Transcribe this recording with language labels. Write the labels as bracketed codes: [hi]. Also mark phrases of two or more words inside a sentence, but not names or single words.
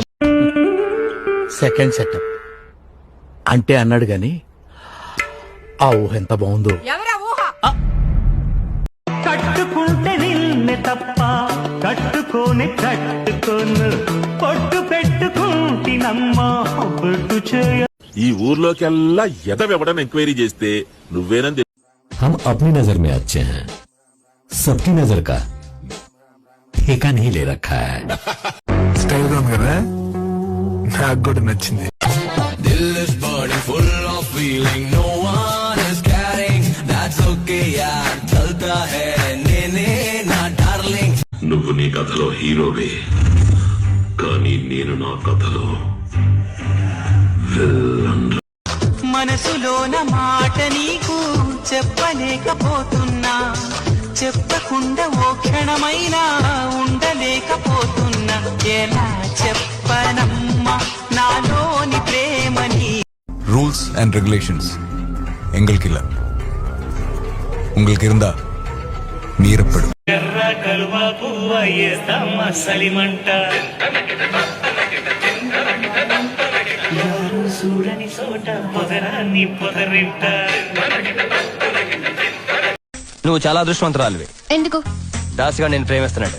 [en] second setup [te] అంటే అన్నాడు గాని ఆ ఊహ ఎంత బాగుందో. కట్టుకుంటే నిన్నే తప్ప కట్టుకోనే కట్టుకోను, పొట్టు పెట్టుకుంటినమ్మా పొట్టు చేయ. ఈ ఊర్లోకెల్లా ఎదవెవడని ఎంక్వైరీ చేస్తే నువ్వేనని. [hi] हम अपनी नजर में अच्छे हैं, सबकी नजर का ठेका नहीं ले रखा है. [te] స్టైల్ గా ఉంది కదా, నాకు కూడా నచ్చింది. నువ్వు నీ కథలో హీరోవే, కానీ నేను నా కథలో విలన్. మనసులోన మాట నీకు చెప్పలేకపోతున్నా, చెప్పకుండా ఓ క్షణమైనా ఉండలేకపోతున్నా, ఎలా చెప్పనమ్మా నాలోని ప్రేమని. [en] rules and regulations [ta] எங்களுக்கு இல்ல, உங்களுக்கு இருந்தா மீறப்படும். [te] ఎర్ర కలువ పువ్వ ఏస్తమ్మ సలిమంట, ఎవరు చూడని చోట పొదరాన్ని పొదరింట. నువ్వు చాలా అదృష్టవంతురాలివి. ఎందుకు? దాసుగా నేను ప్రేమిస్తున్నాడు.